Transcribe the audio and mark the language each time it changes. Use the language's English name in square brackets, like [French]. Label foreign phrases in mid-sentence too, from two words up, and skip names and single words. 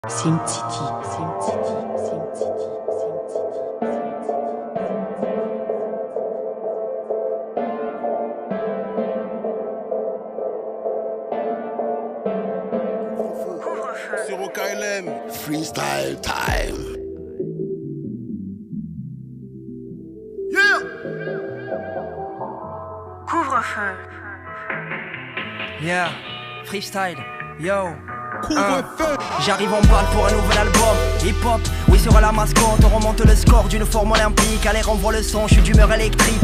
[English] Sim City, Sim City, Sim City, Sim City. [French] Sur KLM. [English] Freestyle time. Yeah. [French] Couvre-feu. [English] Yeah, freestyle, yo. [French] Couvre-feu. J'arrive en balle pour un nouvel album. Hip-hop, oui sera la mascotte. On remonte le score d'une forme olympique. Allez renvoie le son, je suis d'humeur électrique.